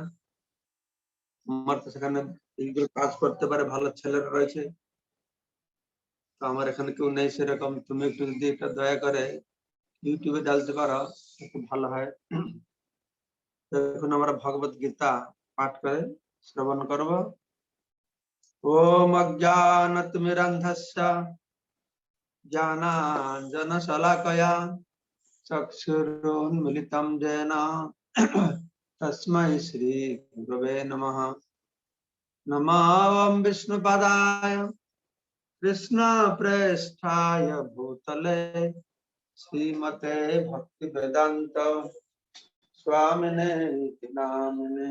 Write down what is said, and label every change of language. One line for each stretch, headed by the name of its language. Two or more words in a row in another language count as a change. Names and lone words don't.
Bangla: আমার তো সেখানে এইগুলো কাজ করতে পারে ভালো ছেলেরা রয়েছে, তো আমার এখানে কেউ নেই সেরকম। তুমি একটু যদি এটা দয়া করে ইউটিউবে ডালতে পারো খুব ভালো হয়। এখন আমরা ভগবত গীতা পাঠ করে শ্রবণ করব।
Sanskrit: ওম অজ্ঞানতিমিরন্ধস্য জ্ঞানাঞ্জনশলাকয়া चक्षुरुन्मिलितं येन तस्मै श्री गुरवे नमः। नमो विष्णुपदाय कृष्णप्रेष्ठाय भूतले श्रीमते भक्तिवेदान्त स्वामिने इति नामिने।